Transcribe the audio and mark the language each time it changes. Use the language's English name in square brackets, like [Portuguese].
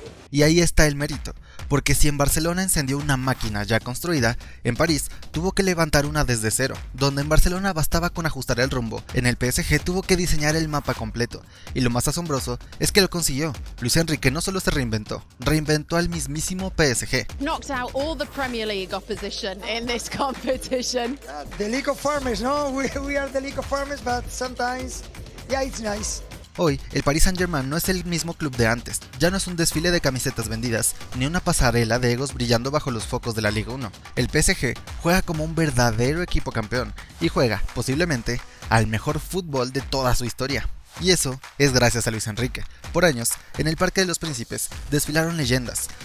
[Spanish] Y ahí está el mérito, porque si en Barcelona encendió una máquina ya construida, en París tuvo que levantar una desde cero. Donde en Barcelona bastaba con ajustar el rumbo, en el PSG tuvo que diseñar el mapa completo. Y lo más asombroso es que lo consiguió. Luis Enrique no solo se reinventó al mismísimo PSG. [English] Knocked out all the Premier League opposition in this competition. The League of Farmers, no? We are the League of Farmers, but sometimes, yeah, it's nice. [Spanish] Hoy, el Paris Saint-Germain no es el mismo club de antes, ya no es un desfile de camisetas vendidas, ni una pasarela de egos brillando bajo los focos de la Liga 1. El PSG juega como un verdadero equipo campeón, y juega, posiblemente, al mejor fútbol de toda su historia. Y eso es gracias a Luis Enrique. Por años, en el Parque de los Príncipes, desfilaron leyendas.